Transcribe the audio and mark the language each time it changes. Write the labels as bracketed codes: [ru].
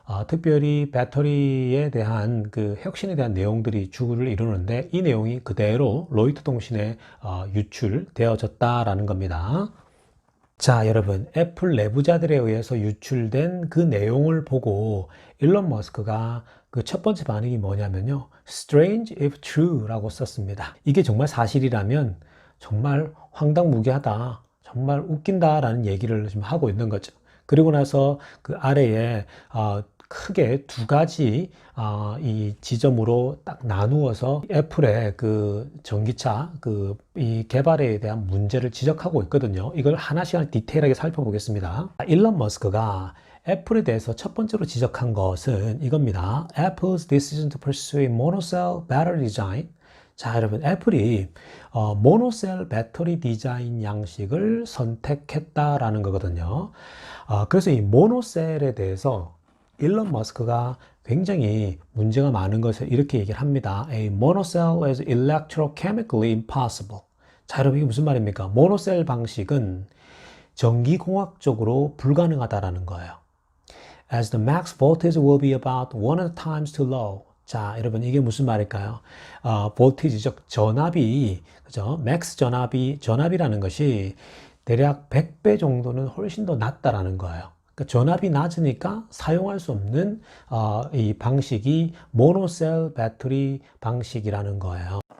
[ko] 특별히 배터리에 대한 그 혁신에 대한 내용들이 주를 이루는데 이 내용이 그대로 로이터 통신에 유출되어졌다라는 겁니다. 자, 여러분, 애플 내부자들에 의해서 유출된 그 내용을 보고 일론 머스크가 그 첫 번째 반응이 뭐냐면요. [en] Strange if true [ko] 라고 썼습니다. 이게 정말 사실이라면 정말 황당무계하다. 정말 웃긴다라는 얘기를 지금 하고 있는 거죠. 그리고 나서 그 아래에 크게 두 가지 이 지점으로 딱 나누어서 애플의 그 전기차 이 개발에 대한 문제를 지적하고 있거든요. 이걸 하나씩 디테일하게 살펴보겠습니다. 일론 머스크가 애플에 대해서 첫 번째로 지적한 것은 이겁니다. [en] Apple's decision to pursue monocell battery design. [ko] 자, 여러분, 애플이 모노셀 배터리 디자인 양식을 선택했다라는 거거든요. 그래서 이 모노셀에 대해서 일론 머스크가 굉장히 문제가 많은 것을 이렇게 얘기를 합니다. [en] A monocell is electrochemically impossible. [ko] 자, 여러분, 이게 무슨 말입니까? 모노셀 방식은 전기공학적으로 불가능하다라는 거예요. [en] As the max voltage will be about 100 times too low. [ko] 자, 여러분, 이게 무슨 말일까요? 볼티지, 즉, 전압이, 그죠? 맥스 전압이라는 것이 대략 100배 정도는 훨씬 더 낮다라는 거예요. 그러니까 전압이 낮으니까 사용할 수 없는 이 방식이 모노셀 배터리 방식이라는 거예요.